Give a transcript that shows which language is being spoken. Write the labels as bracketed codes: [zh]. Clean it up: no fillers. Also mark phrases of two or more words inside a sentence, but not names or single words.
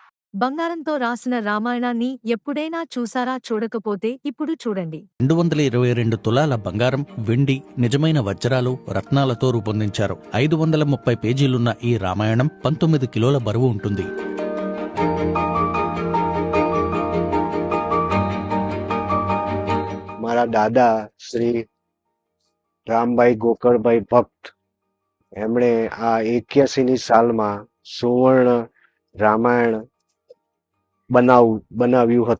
[te] బంగారంతో రాసిన రామాయణాన్ని ఎప్పుడైనా చూసారా? చూడకపోతే ఇప్పుడు చూడండి. 222 తులాల బంగారం, వెండి, నిజమైన వజ్రాలు, రత్నాలతో రూపొందించారు. 530 పేజీలున్న ఈ రామాయణం 19 కిలోల బరువు ఉంటుంది. [gu] મારા દાદા શ્રી રામભાઈ ગોકળભાઈ ભક્ત એમણે આ 81ની સાલમાં સુવર્ણ રામાયણ બનાવ્યું હતું.